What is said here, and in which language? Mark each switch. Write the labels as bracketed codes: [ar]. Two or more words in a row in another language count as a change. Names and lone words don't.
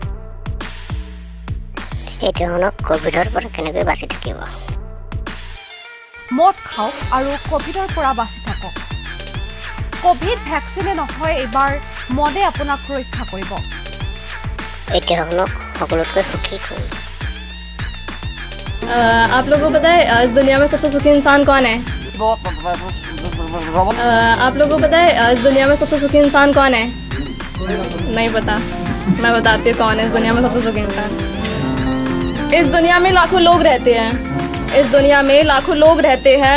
[as] এতিয়া শুনক কোভিডৰ পৰা কেনেকৈ বাচি থাকিব। মদ খাওক আৰু কোভিডৰ পৰা বাচি থাকক। [en] COVID vaccine [as] নহয়, এইবাৰ মদে আপোনাক ৰক্ষা কৰিব। এতিয়া শুনক সকলোতকৈ সুখী কোন। [hi] आप लोगों को पता है इस दुनिया में सबसे सुखी इंसान कौन है? आप लोगों को पता है इस दुनिया में सबसे सुखी इंसान कौन है? नहीं पता, मैं बताती हूँ कौन है इस दुनिया में सबसे सुखी इंसान। इस दुनिया में लाखों लोग रहते हैं, इस दुनिया में लाखों लोग रहते हैं।